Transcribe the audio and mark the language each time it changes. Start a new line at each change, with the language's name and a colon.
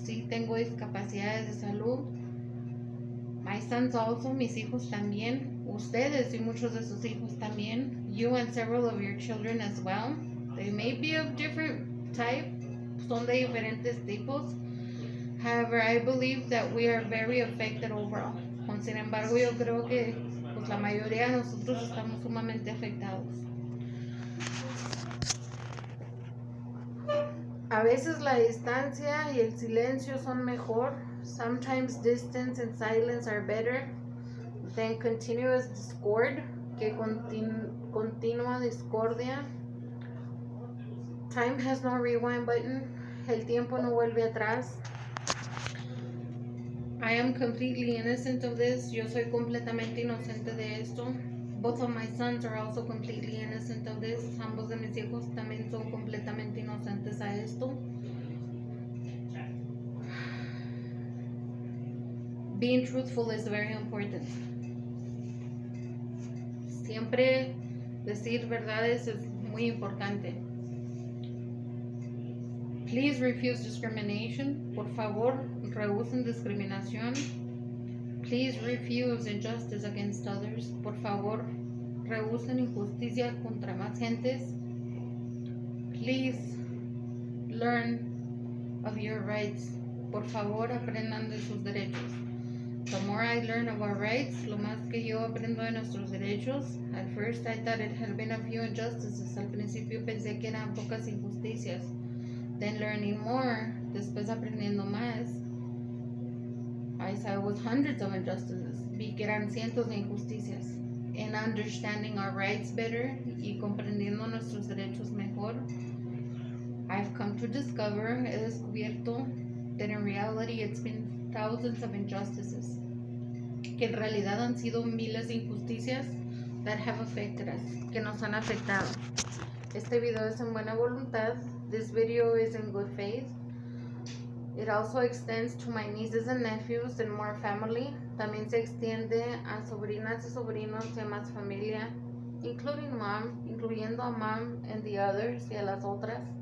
Spanish: Sí, tengo discapacidades de salud.
English: My sons also,
Spanish: mis hijos también. Ustedes y muchos de sus hijos también.
English: You and several of your children as well. They may be of different type.
Spanish: Son de diferentes tipos.
English: However, I believe that we are very affected overall.
Spanish: Sin embargo, yo creo que pues, la mayoría de nosotros estamos sumamente afectados. A veces la distancia y el silencio son mejor.
English: Sometimes distance and silence are better than continuous discord,
Spanish: que continua discordia.
English: Time has no rewind button.
Spanish: El tiempo no vuelve atrás.
English: I am completely innocent of this.
Spanish: Yo soy completamente inocente de esto.
English: Both of my sons are also completely innocent of this.
Spanish: Ambos de mis hijos también son completamente inocentes a esto.
English: Being truthful is very important.
Spanish: Siempre decir verdades es muy importante.
English: Please refuse discrimination.
Spanish: Por favor, rehúsen discriminación.
English: Please refuse injustice against others.
Spanish: Por favor, rehúsen injusticia contra más gentes.
English: Please learn of your rights.
Spanish: Por favor, aprendan de sus derechos.
English: The more I learn of our rights,
Spanish: lo más que yo aprendo de nuestros derechos.
English: At first I thought it had been a few injustices.
Spanish: Al principio pensé que eran pocas injusticias.
English: Then learning more,
Spanish: después aprendiendo más,
English: I saw it was hundreds of injustices.
Spanish: Vi que eran cientos de injusticias.
English: And understanding our rights better
Spanish: y comprendiendo nuestros derechos mejor,
English: I've come to discover,
Spanish: he descubierto,
English: that in reality it's been thousands of injustices.
Spanish: Que en realidad han sido miles de injusticias
English: that have affected us,
Spanish: que nos han afectado. Este video es en buena voluntad.
English: This video is in good faith. It also extends to my nieces and nephews and more family.
Spanish: También se extiende a sobrinas y sobrinos y a más familia,
English: including mom,
Spanish: incluyendo a mom
English: and the others
Spanish: y a las otras.